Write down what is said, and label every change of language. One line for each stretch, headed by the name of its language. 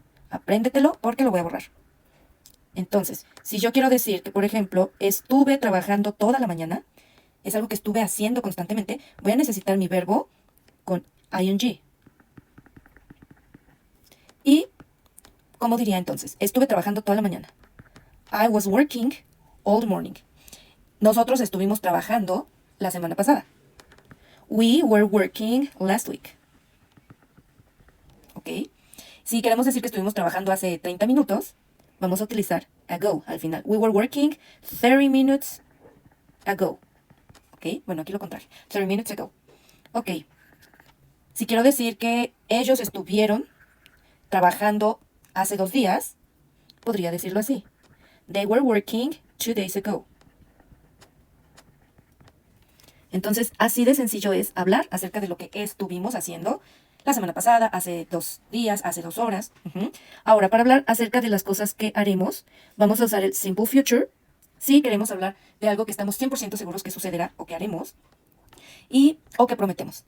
Spanish: Apréndetelo porque lo voy a borrar. Entonces, si yo quiero decir que, por ejemplo, estuve trabajando toda la mañana, es algo que estuve haciendo constantemente, voy a necesitar mi verbo con ing. Y, ¿cómo diría entonces? Estuve trabajando toda la mañana.
English: I was working all the morning.
Spanish: Nosotros estuvimos trabajando la semana pasada.
English: We were working last week.
Spanish: ¿Ok? Si queremos decir que estuvimos trabajando hace 30 minutos, vamos a utilizar ago al final.
English: We were working 30 minutes ago.
Spanish: ¿Ok? Bueno, aquí lo contrario.
English: 30 minutes ago.
Spanish: Ok. Si quiero decir que ellos estuvieron trabajando hace 2 días, podría decirlo así.
English: They were working 2 days ago.
Spanish: Entonces, así de sencillo es hablar acerca de lo que estuvimos haciendo la semana pasada, hace 2 días, hace 2 horas. Ahora, para hablar acerca de las cosas que haremos, vamos a usar el simple future. Si queremos hablar de algo que estamos 100% seguros que sucederá o que haremos, o que prometemos.